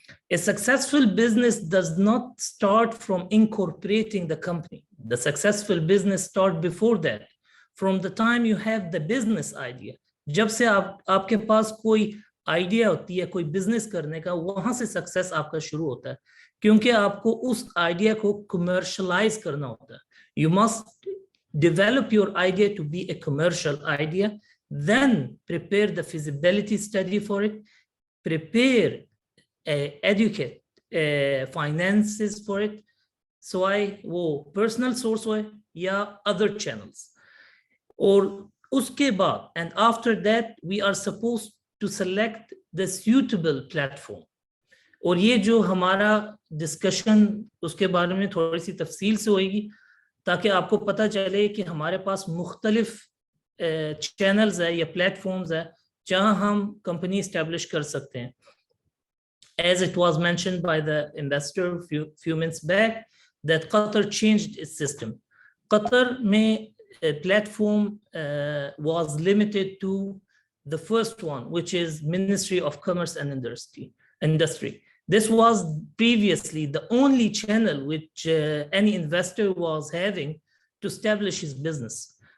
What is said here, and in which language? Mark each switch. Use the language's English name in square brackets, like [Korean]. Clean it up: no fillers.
[English] A successful business does not start from incorporating the company. The successful business starts before that. From the time you have the business idea, [Hindi] जब से आपके पास कोई idea होती है कोई business करने का, वहां से सक्सेस आपका शुरू होता है, क्योंकि आपको उस आइडिया को कमर्शलाइज करना होता है. [English] You must develop your idea to be a commercial idea, then prepare the feasibility study for it, prepare educate finances for it, so [Hindi] वो [English] personal source [Hindi] हो या [English] other channels. [Hindi] और उसके बाद, [English] and after that we are supposed to select the suitable platform. [Hindi] और ये जो हमारा डिस्कशन उसके बारे में थोड़ी सी तफसील से होगी, ताकि आपको पता चले कि हमारे पास मुख्तलिफ चैनल्स है या प्लेटफॉर्म्स है जहां हम कंपनी इस्टेब्लिश कर सकते हैं. [English] As it was mentioned by the investor few minutes back, that Qatar changed its system. Qatar platform was limited to the first one, which is Ministry of Commerce and Industry. This was previously the only channel which any investor was having to establish his business.